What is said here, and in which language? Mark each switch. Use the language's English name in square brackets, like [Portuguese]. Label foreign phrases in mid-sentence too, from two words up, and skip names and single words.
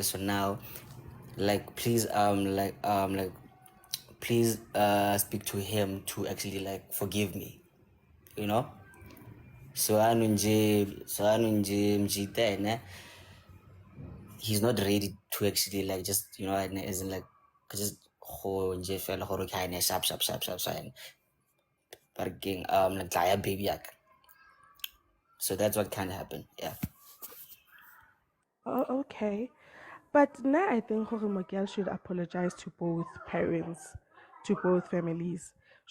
[English] So now, like please like please speak to him to actually like forgive me, you know. So Mjita, he's not ready to actually like just and as in like just [Southern Sotho] ho nje fela gore ke ane [English] sharp but again like baby yak. So that's what kind of happened. Yeah. Oh, okay. But now I think Jorge Miguel should apologize to both parents, to both families.